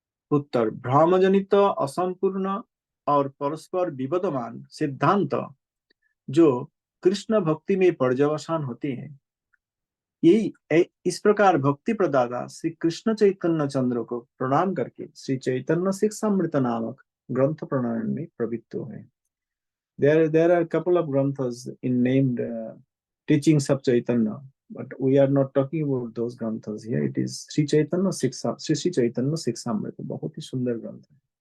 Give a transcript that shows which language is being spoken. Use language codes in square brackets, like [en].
[hi] उत्तर, भ्रमजनित असंपूर्ण और परस्पर विबदमान सिद्धांत जो कृष्ण भक्ति में पर्यवसान होते हैं, यही इस प्रकार भक्ति प्रदाता श्री कृष्ण चैतन्य चंद्र को प्रणाम करके श्री चैतन्य शिक्षामृत नामक ग्रंथ प्रणायन में प्रवृत्त हुए। [en] There are a couple of granthas in named teachings of Chaitanya, but we are not talking about those granthas here. It is [hi] Sri Chaitanya Shikshamrita, बहुत ही सुंदर ग्रंथ है।